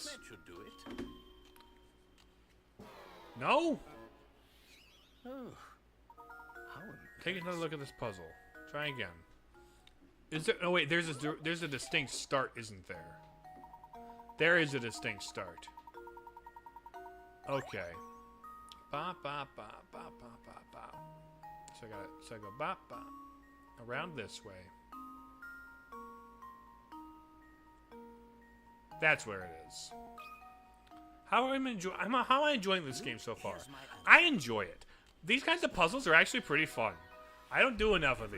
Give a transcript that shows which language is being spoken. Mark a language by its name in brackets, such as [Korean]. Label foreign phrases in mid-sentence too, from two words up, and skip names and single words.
[English] That should do it. No? Oh. How Take another look at this puzzle. Try again. Is there... Oh, wait. There's a distinct start, isn't there? There is a distinct start. Okay. Ba ba ba ba ba ba ba. So I go ba ba around this way. That's where it is. How am I enjoying this game so far? I enjoy it. These kinds of puzzles are actually pretty fun. I don't do enough of these.